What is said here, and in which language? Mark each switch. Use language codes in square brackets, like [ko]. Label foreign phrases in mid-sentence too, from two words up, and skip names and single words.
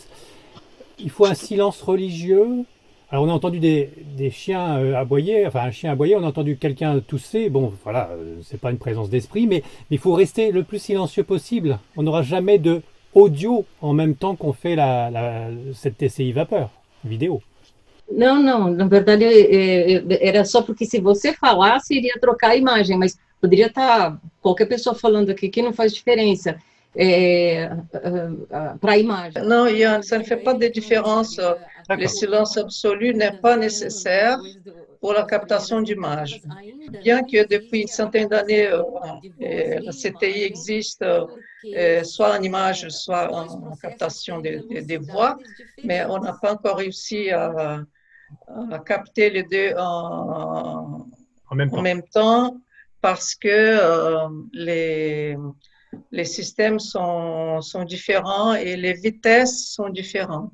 [fr] Il faut un silence religieux. Alors on a entendu des chiens aboyer, enfin un chien aboyer, on a entendu quelqu'un tousser. Bon, voilà, c'est pas une présence d'esprit, mais il faut rester le plus silencieux possible. On n'aura jamais de audio en même temps qu'on fait cette TCI vapeur vidéo. [pt] Não, não, na verdade era só porque se você falasse iria trocar a imagem, mas poderia estar qualquer pessoa falando aqui que não faz diferença para a imagem. [fr] Non, ça ne fait pas de différence. Le silence absolu n'est pas nécessaire pour la captation d'image. Bien que depuis une centaine d'années, la CTI existe soit en image, soit en captation des voix, mais on n'a pas encore réussi à capter les deux en même temps parce que les systèmes sont différents et les vitesses sont différentes.